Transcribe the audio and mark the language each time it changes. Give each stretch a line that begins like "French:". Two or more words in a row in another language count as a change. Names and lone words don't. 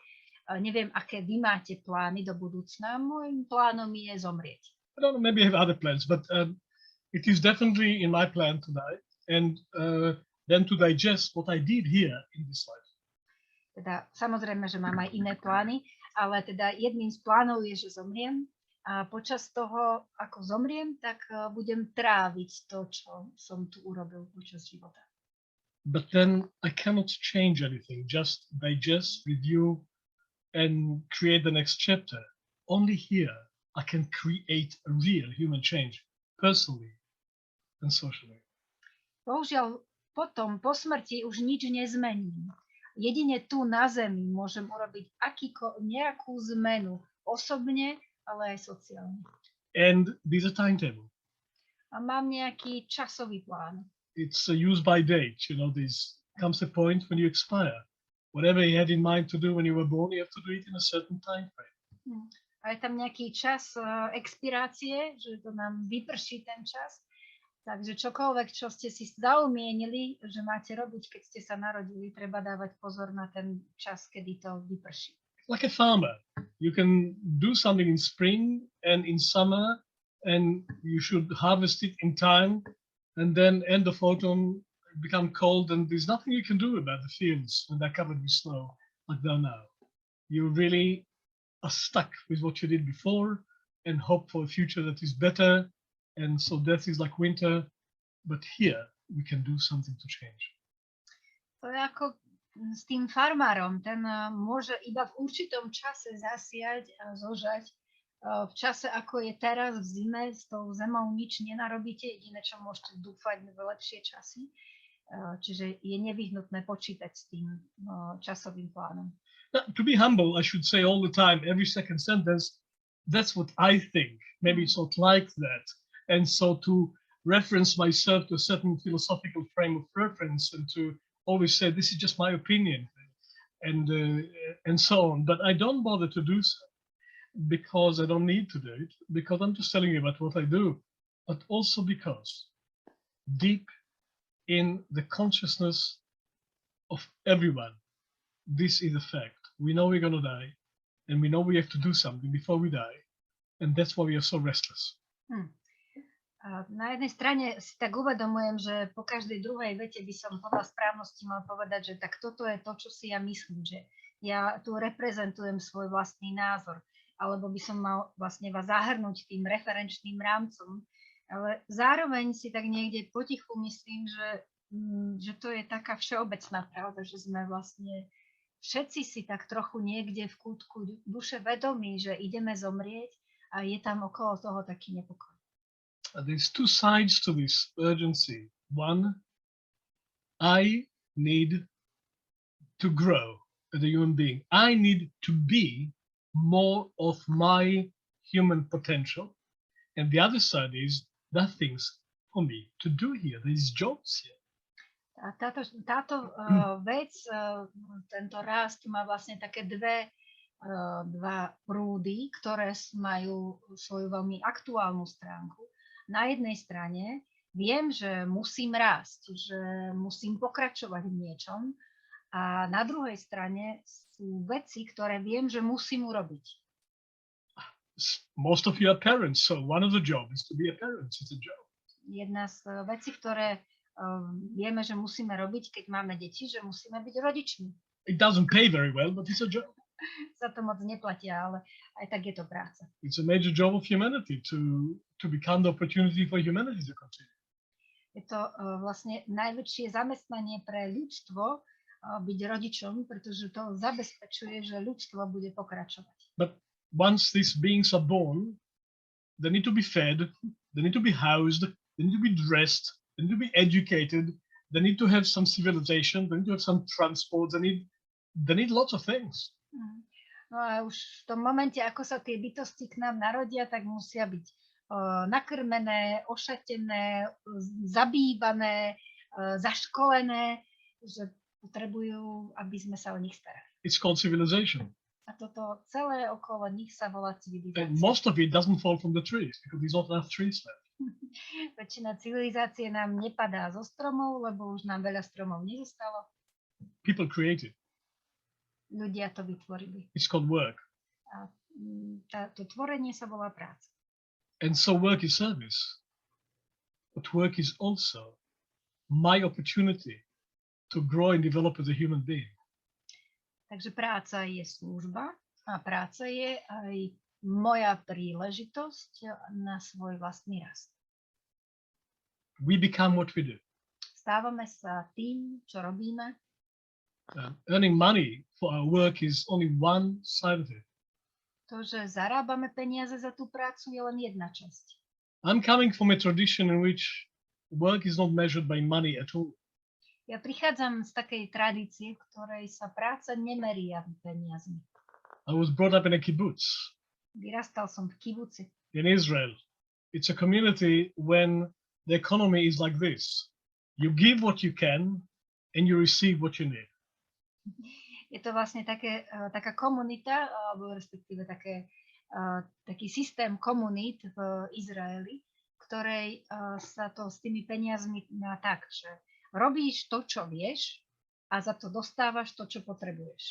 Slovak: Neviem, aké vy máte plány do budúcna. Môjim plánom je zomrieť.
English: I don't know, maybe I have other plans, but it is definitely in my plan tonight, and then to digest what I did here in this life.
Slovak: Teda samozrejme, že mám aj iné plány, ale teda jedným z plánov je, že zomriem a počas toho, ako zomriem, tak budem tráviť to, čo som tu urobil počas života.
English: But then I cannot change anything, just digest, review, and create the next chapter. Only here I can create a real human change, personally and socially.
Slovak: Bohužiaľ, potom, po smrti, už nič nezmením. Jedine tu na Zemi môžem urobiť nejakú zmenu osobne, ale aj sociálne.
English: And there's a timetable.
Slovak: A mám nejaký časový plán.
English: It's used by date. You know, there comes a point when you expire. Whatever you had in mind to do when you were born, you have to do it in a certain time frame.
Slovak: A je tam nejaký čas expirácie, že to nám vyprší ten čas. Takže čokoľvek, čo ste si zaumienili, že máte robiť, keď ste sa narodili, treba dávať pozor na ten čas, kedy to vyprší.
English: Like a farmer, you can do something in spring and in summer, and you should harvest it in time, and then end of autumn become cold, and there's nothing you can do about the fields when they're covered with snow, like they're now. You really are stuck with what you did before and hope for a future that is better. And so death is like winter, but here we can do something to change.
Slovak: To je ako s tým farmárom, ten môže iba v určitom čase zasiať a zožať. V čase, ako je teraz v zime, s tou zemou nič nenarobíte, jediné, čo môžete dúfať v lepšie časy. Čiže je nevyhnutné počítať s tým časovým plánom.
English: Now, to be humble, I should say all the time, every second sentence, that's what I think. Maybe it's not like that. And so to reference myself to a certain philosophical frame of reference and to always say, this is just my opinion and so on. But I don't bother to do so because I don't need to do it, because I'm just telling you about what I do, but also because deep in the consciousness of everyone, this is a fact. We know we're going to die, and we know we have to do something before we die, and that's why we are so restless.
Slovak: Na jednej strane si tak uvedomujem, že po každej druhej vete by som podľa správnosti mal povedať, že tak toto je to, čo si ja myslím, že ja tu reprezentujem svoj vlastný názor, alebo by som mal vlastne vás zahrnúť tým referenčným rámcom, ale zároveň si tak niekde potichu myslím, že to je taká všeobecná pravda, že sme vlastne všetci si tak trochu niekde v kútku duše vedomí, že ideme zomrieť a je tam okolo toho taký nepokoj.
English: There's two sides to this urgency. One, I need to grow as a human being. I need to be more of my human potential. And the other side is there are things for me to do here. There's jobs here.
Slovak: A táto vec, tento rast má vlastne také dva prúdy, ktoré majú svoju veľmi aktuálnu stránku. Na jednej strane viem, že musím rásť, že musím pokračovať v niečom a na druhej strane sú veci, ktoré viem, že musím urobiť.
English: Most of you are parents, so one of the jobs is to be a parent. It's a job.
Slovak: Jedna z vecí, ktoré vieme, že musíme robiť, keď máme deti, že musíme byť rodičmi.
English: It doesn't pay very well, but it's a job.
Slovak: Sa to moc neplatia, ale aj tak je to práca.
English: It's a major job of humanity to become the opportunity for humanity to continue.
Slovak: Je to vlastne najväčšie zamestnanie pre ľudstvo byť rodičom, pretože to zabezpečuje, že ľudstvo bude pokračovať.
English: But once these beings are born, they need to be fed, they need to be housed, they need to be dressed, they need to be educated, they need to have some civilization, they need to have some transport, they need lots of things.
Slovak: No a už v tom momente, ako sa tie bytosti k nám narodia, tak musia byť nakrmené, ošatené, zabývané, zaškolené, že potrebujú, aby sme sa o nich starali.
English: It's called civilization.
Slovak: A toto celé okolo nich sa volá civilizácia.
English: And most of it doesn't fall from the trees because there's not enough trees left.
Slovak: Väčšina civilizácie nám nepadá zo stromov, lebo už nám veľa stromov nezostalo.
English: People create it.
Slovak: Ľudia to vytvorili.
English: It's called work.
Slovak: A to tvorenie sa volá práca.
English: And so work is service. But work is also my opportunity to grow and develop as a human being.
Slovak: Takže práca je služba a práca je aj moja príležitosť na svoj vlastný rast.
English: We become what we do.
Slovak: Stávame sa tým, čo robíme.
English: Earning money for our work is only one side of it.
Slovak: To, že zarábame peniaze za tú prácu, je len jedna časť.
English: I'm coming from a tradition in which work is not measured by money at all.
Slovak: Ja prichádzam z takej tradície, v ktorej sa práca nemeria peniazmi.
English: I was brought up in a kibbutz
Slovak: Vyrastal som v kibuci.
English: in Israel. It's a community when the economy is like this. You give what you can and you receive what you need.
Slovak: Je to vlastne taká komunita, alebo respektíve taký systém komunít v Izraeli, v ktorej sa to s tými peniazmi má tak, že robíš to, čo vieš a za to dostávaš to, čo potrebuješ.